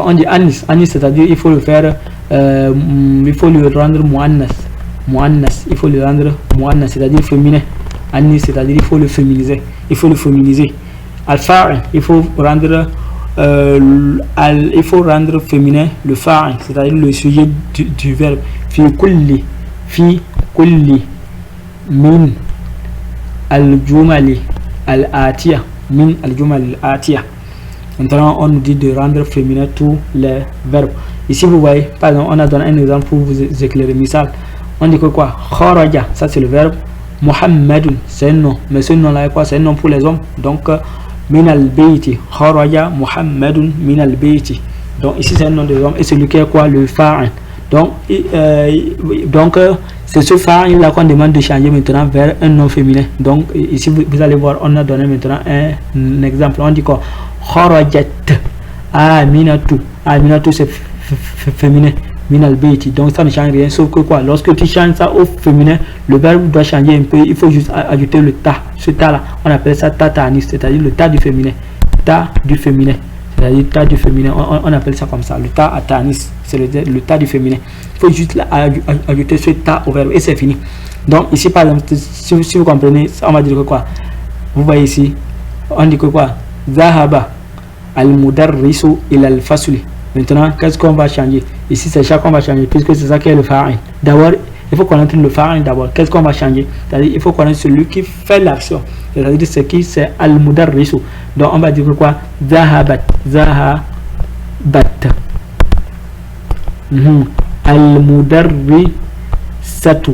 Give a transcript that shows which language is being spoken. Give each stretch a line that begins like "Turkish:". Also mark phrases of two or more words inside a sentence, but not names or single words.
French: On dit anis, c'est-à-dire il faut le faire, il faut le rendre muannas, il faut le rendre muannas, c'est-à-dire féminin. Anis, c'est-à-dire il faut le féminiser, al-fa'il, il faut rendre féminin le fa'il, c'est-à-dire le sujet du verbe.
Arabic: في كل من الجمل الآتية,
French: Maintenant on nous dit de rendre féminin tous les verbes. Ici vous voyez, par exemple, on a donné un exemple pour vous éclairer. Misal, on dit que quoi? Kharaja, ça c'est le verbe. Muhammadun, c'est un nom, mais ce nom là est quoi? C'est un nom pour les hommes.
Arabic: Donc من البيت. خرج محمد من البيت.
French: Donc ici c'est un nom de l'homme et celui qui est quoi? Le fa'il. Donc c'est ce fa'il là qu'on demande de changer maintenant vers un nom féminin. Donc ici vous allez voir, on a donné maintenant un exemple. On dit quoi?
Arabic: خرجت آمنة.
French: Aminatu c'est féminin.
Arabic: من البيت.
French: Donc ça ne change rien, sauf que quoi? Lorsque tu changes ça au féminin, le verbe doit changer un peu. Il faut juste ajouter le ta. Ce ta là, on appelle ça
Arabic: تاء التأنيث,
French: c'est-à-dire le ta du féminin. Ta du féminin. C'est-à-dire ta du féminin. On appelle ça comme ça. Le ta à tanis, c'est le ta du féminin. Il faut juste ajouter ce ta au verbe et c'est fini. Donc ici par exemple, si vous comprenez, on va dire que quoi? Vous voyez ici, on dit que quoi?
Arabic: ذهب المدرس إلى الفصل.
French: Maintenant, qu'est-ce qu'on va changer? Ici, c'est ça qu'on va changer, puisque c'est ça qui est le fa'il. D'abord, il faut connaître le fa'il d'abord. Qu'est-ce qu'on va changer? C'est-à-dire, il faut connaître celui qui fait l'action. C'est-à-dire, c'est qui? C'est al-mudarrisu. Donc, on va dire quoi?
Arabic: ذهبت ذهبت. المدرسة.